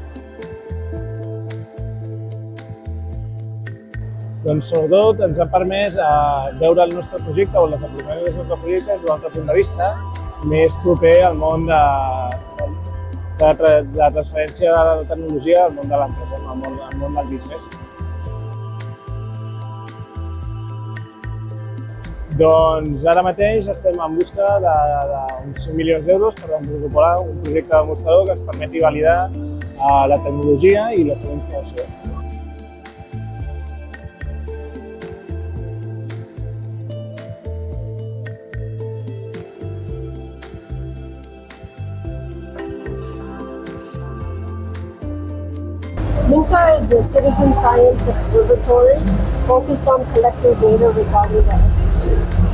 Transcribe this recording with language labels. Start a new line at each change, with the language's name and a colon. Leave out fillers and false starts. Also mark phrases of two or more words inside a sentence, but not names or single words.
Catalan: Doncs sobretot ens ha permès veure el nostre projecte o el desenvolupament dels nostres projectes d'un altre punt de vista, més proper al món de la transferència de la tecnologia al món de l'empresa, al món del business. Doncs ara mateix estem en busca d'uns 5 milions d'euros per desenvolupar un projecte demostrador que ens permeti validar la tecnologia i la seva instal·lació.
English: Minka is a citizen science observatory focused on collecting data regarding the SDGs.